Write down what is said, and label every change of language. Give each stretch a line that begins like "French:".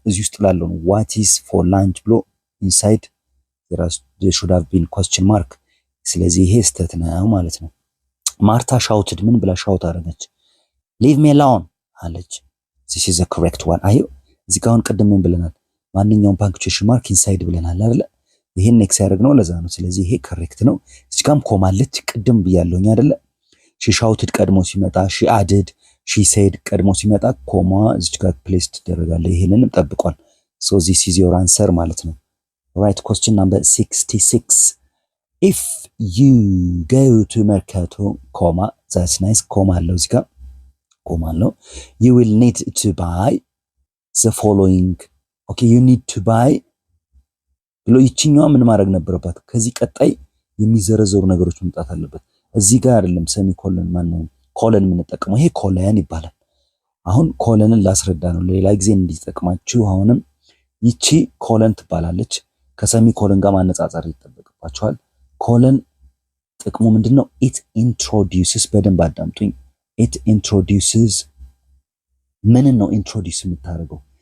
Amharic: እዚህ ውስጥ ላለው ነው።
English: what is for lunch
Amharic: ብሎ ኢንሳይድ
English: there should have been question mark።
Amharic: ስለዚህ ይሄ ስህተት ነው ማለት ነው። ማርታ ሻውትድ ምን ብላ ሻውት አደረገች?
English: leave me alone
Amharic: አለች።
English: this is the correct one።
Amharic: አዩ እዚህ ጋር አሁን ቀደም ምን ብለናል? ማንኛውም ፓንክቹዌሽን ማርክ ኢንሳይድ ብለናል አይደል? ይሄን ኤክስ ያደረግነው ለዛ ነው። ስለዚህ ይሄ ከሬክት ነው። እዚህ ጋርም ኮማለች ቅድም ብያለሁኝ አይደለ?
English: she shouted
Amharic: ቀድሞ ሲመጣ
English: she added she said
Amharic: ቀድሞ ሲመጣ ኮማ እዚህ ጋር ፕሌስ ትደረጋለ። ይሄንንም ጠብቋል።
English: so this is your answer
Amharic: ማለት ነው።
English: right question number 66 if you go to Mercato comma that's nice comma
Amharic: አለው እዚህ ጋር
English: comma አለው you will need to buy the following okay you need to buy
Amharic: ብሎ ይችኛው ምን ማድረግ ነበረባት? ከዚህ ቀጣይ የሚዘረዘሩ ነገሮች መምጣት አለበት። እዚህ ጋር አይደለም ሰሚኮለን ማነው ኮለን የምንጠቀመው፣ ይሄ ኮለን ይባላል። አሁን ኮለንን ላስረዳ ነው ለሌላ ጊዜ እንዲጠቅማችሁ። አሁንም ይቺ ኮለን ትባላለች። ከሰሚኮለን ጋር ማነጻጸር ይጠበቅባችኋል። ኮለን ጥቅሙ ምንድነው? ኢት ኢንትሮዲዩስስ፣ በደንብ አዳምጡኝ። ኢት ኢንትሮዲዩስስ ምንን ነው ኢንትሮዲዩስ የምታደርገው?